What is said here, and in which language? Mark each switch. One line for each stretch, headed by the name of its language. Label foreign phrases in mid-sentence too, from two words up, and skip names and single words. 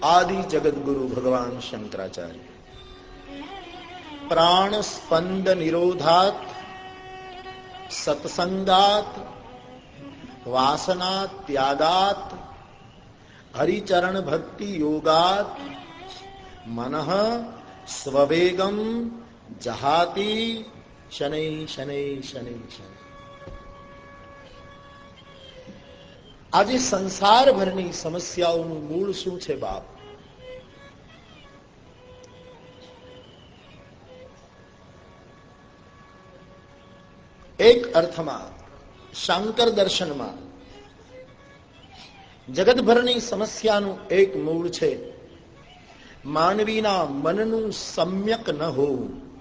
Sanskrit: आदि जगत गुरु भगवान शंकराचार्य। प्राण स्पंद निरोधात, सत्संगात, वासना त्यागात, हरिचरण भक्ति योगात, मनः स्ववेगम जहाति शनै शनै शनै शनै।
Gujarati: આજે સંસારભરની સમસ્યાઓનું મૂળ શું છે બાપ? એક અર્થમાં શાંકર દર્શનમાં જગતભરની સમસ્યાનું એક મૂળ છે માનવીના મનનું સમ્યક ન હોવું।